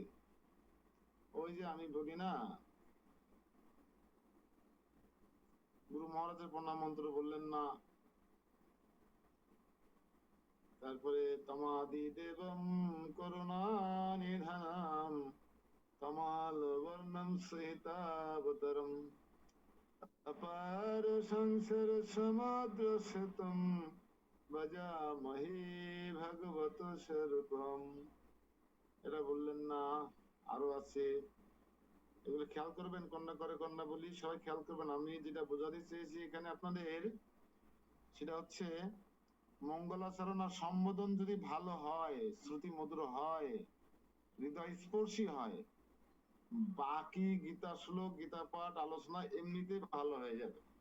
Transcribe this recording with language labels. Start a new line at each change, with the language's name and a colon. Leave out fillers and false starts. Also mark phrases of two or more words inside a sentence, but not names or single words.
Bangla: ওই যে আমি বলি না, গুরু মহারাজের প্রণাম মন্ত্র বললেন না, তারপরে
Sanskrit: তমাদি দেবম করুণা নিধানাম তমাল বর্ণম সহিতাবতরম अपार संसार समुद्र शतम बजामहे भगवत स्वरूपम।
Bangla: এটা বললেন না, আরো আছে, এগুলো খেয়াল করবেন। কন্যা করে কন্যা বলি, সবাই খেয়াল করবেন। আমি যেটা বোঝাতে চেয়েছি এখানে আপনাদের, সেটা হচ্ছে মঙ্গলাচরণ আর সম্বোধন যদি ভালো হয়, শ্রুতি মধুর হয়, হৃদয় স্পর্শী হয়, বাকি গীতা শ্লোক, গীতা পাঠ, আলোচনা এমনিতে ভালো হয়ে যাবে।